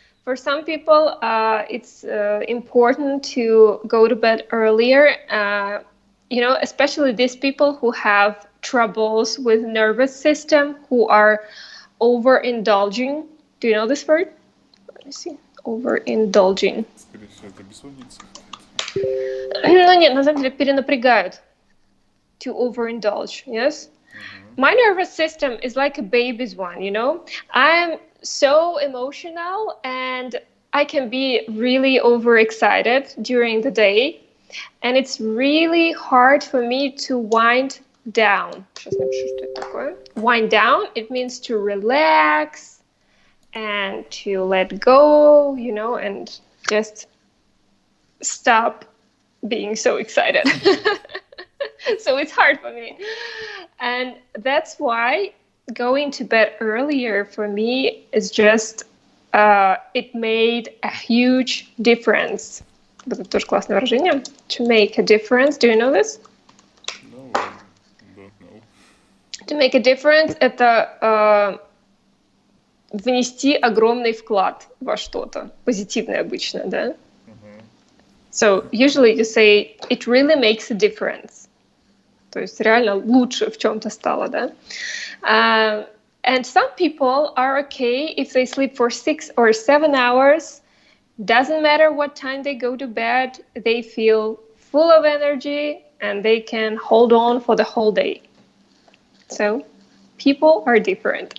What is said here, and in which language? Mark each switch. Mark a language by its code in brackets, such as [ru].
[en] For some people, it's important to go to bed earlier, especially these people who have troubles with nervous system, who are overindulging. Do you know this word? Let me see. Overindulging. [ru] Скорее всего, это бессонница. Ну нет, на самом деле перенапрягают. [en] to overindulge. Yes. My nervous system is like a baby's one, you know? I'm so emotional and I can be really overexcited during the day. And it's really hard for me to wind down. [ru] Сейчас напишу, что это такое. [en] Wind down, it means to relax and to let go, you know, and just stop being so excited. So it's hard for me. And that's why going to bed earlier for me is just, it made a huge difference. [ru] Это тоже классное выражение. [en] To make a difference. Do you know this? No, I don't know. To make a difference [ru] – это внести огромный вклад во что-то. Позитивное обычно, да? [en] So usually you say, it really makes a difference. [ru] То есть реально лучше в чем-то стало, да? [en] And some people are okay if they sleep for 6 or 7 hours. Doesn't matter what time they go to bed, they feel full of energy and they can hold on for the whole day. So people are different.